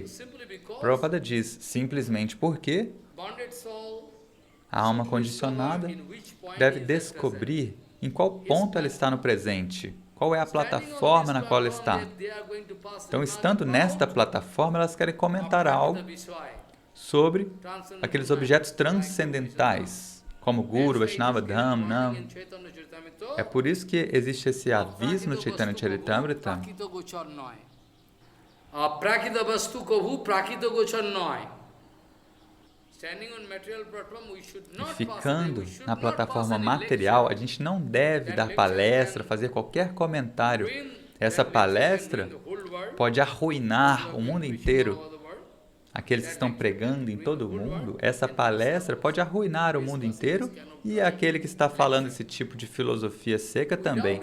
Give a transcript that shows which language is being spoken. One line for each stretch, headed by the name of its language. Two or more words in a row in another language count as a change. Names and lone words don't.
Portuguese: Prabhupada diz, simplesmente porque a alma condicionada deve descobrir em qual ponto ela está no presente, qual é a plataforma na qual ela está. Então, estando nesta plataforma, elas querem comentar algo sobre aqueles objetos transcendentais, como Guru, Vaishnava, Dham, Nam. É por isso que existe esse aviso no Chaitanya Charitamrita.
Bangla: প্রাকৃত বস্তু কভু প্রাকৃত গোচর নয়.
Portuguese: E ficando na plataforma material, a gente não deve dar palestra, fazer qualquer comentário. Essa palestra pode arruinar o mundo inteiro. Aqueles que estão pregando em todo o mundo, essa palestra pode arruinar o mundo inteiro e aquele que está falando esse tipo de filosofia seca também.